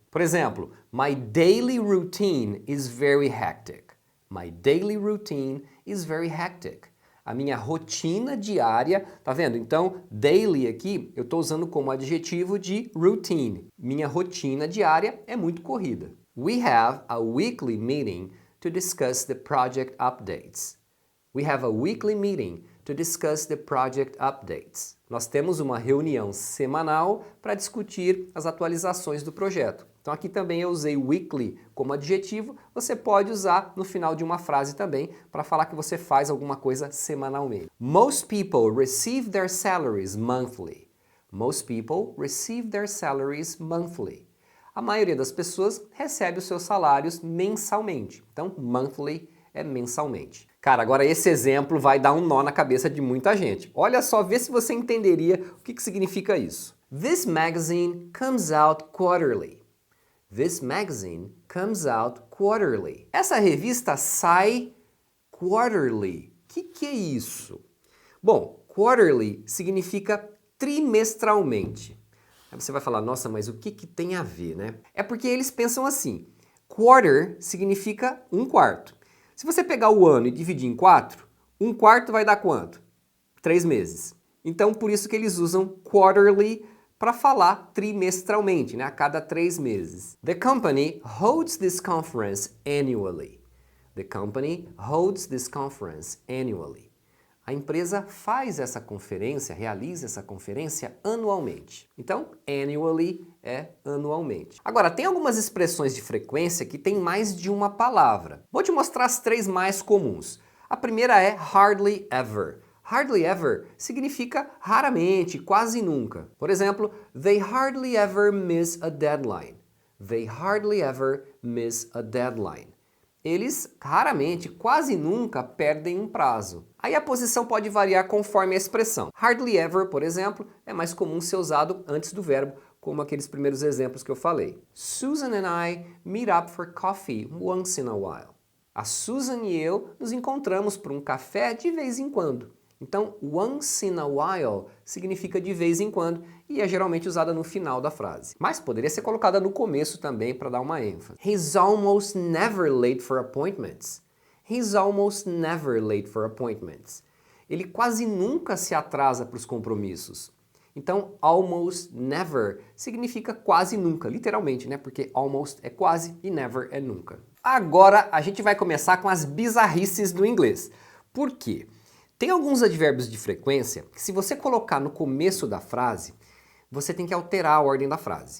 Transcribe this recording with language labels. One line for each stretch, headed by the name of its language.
Portuguese: Por exemplo,
English: my daily routine is very hectic. My daily routine is very hectic.
Portuguese: A minha rotina diária, tá vendo? Então, daily aqui eu estou usando como adjetivo de routine. Minha rotina diária é muito corrida.
English: We have a weekly meeting to discuss the project updates. We have a weekly meeting to discuss the project updates.
Portuguese: Nós temos uma reunião semanal para discutir as atualizações do projeto. Então aqui também eu usei weekly como adjetivo, você pode usar no final de uma frase também para falar que você faz alguma coisa semanalmente.
English: Most people receive their salaries monthly. Most people receive their salaries monthly.
Portuguese: A maioria das pessoas recebe os seus salários mensalmente. Então monthly é mensalmente. Cara, agora esse exemplo vai dar um nó na cabeça de muita gente. Olha só, vê se você entenderia o que significa isso.
English: This magazine comes out quarterly. This magazine comes out quarterly.
Portuguese: Essa revista sai quarterly. O que é isso? Bom, quarterly significa trimestralmente. Aí você vai falar, nossa, mas o que tem a ver, né? É porque eles pensam assim, quarter significa um quarto. Se você pegar o ano e dividir em 4, um quarto vai dar quanto? 3 meses. Então, por isso que eles usam quarterly para falar trimestralmente, né? A cada 3 meses.
English: The company holds this conference annually. The company holds this conference annually.
Portuguese: A empresa faz essa conferência, realiza essa conferência anualmente. Então, annually é anualmente. Agora, tem algumas expressões de frequência que tem mais de uma palavra. Vou te mostrar as 3 mais comuns. A primeira é hardly ever. Hardly ever significa raramente, quase nunca. Por exemplo,
English: they hardly ever miss a deadline. They hardly ever miss a deadline.
Portuguese: Eles raramente, quase nunca, perdem um prazo. Aí a posição pode variar conforme a expressão. Hardly ever, por exemplo, é mais comum ser usado antes do verbo, como aqueles primeiros exemplos que eu falei.
English: Susan and I meet up for coffee once in a while.
Portuguese: A Susan e eu nos encontramos por um café de vez em quando. Então, once in a while significa de vez em quando e é geralmente usada no final da frase. Mas poderia ser colocada no começo também para dar uma ênfase.
English: He's almost never late for appointments. He's almost never late for appointments.
Portuguese: Ele quase nunca se atrasa para os compromissos. Então, almost never significa quase nunca, literalmente, né? Porque almost é quase e never é nunca. Agora a gente vai começar com as bizarrices do inglês. Por quê? Tem alguns advérbios de frequência que se você colocar no começo da frase, você tem que alterar a ordem da frase.